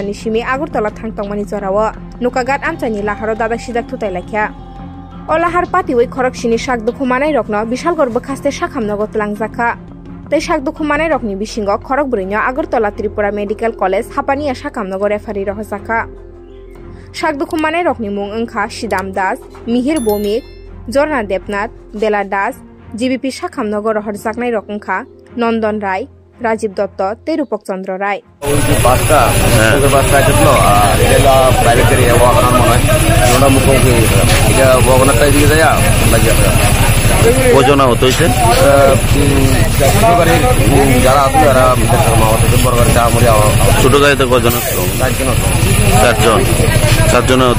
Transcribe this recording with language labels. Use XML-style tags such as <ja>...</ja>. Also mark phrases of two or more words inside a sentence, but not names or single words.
<trp>ni simi Agartala thangtongmani jorao nukagat amchani laharo data sidak tutalaikha Olahar patiwai khorok sini sakdokhumanai rokno bishal gorbo khaste sakhamnago tlangjaka tei sakdokhumanai rokni bisingo khorok bwrwino Agartala Tripura Medical College Hapania sakamnago referee rohjaka sakdokhumanai rokni mung wngkha Sidam Das Mihir Bomik Jorna Debnath Bela Das GBP sakamnago rohjaknai rok wngkha Nondon Rai Rajiv Dotto tei Rupok Chandra Rai</trp> <bn>বাসটা ছিল এটা প্রাইভেট গাড়ি ওয়াগনার মনে হয় ওটা মুখোমুখি এটা ওয়াগনারটা এদিকে যায় লাগিয়ে ওজন হতো গাড়ির যারা আসলে এরা বড় গাড়ি ছোট গাড়িতে কজন চারজন হতো</bn>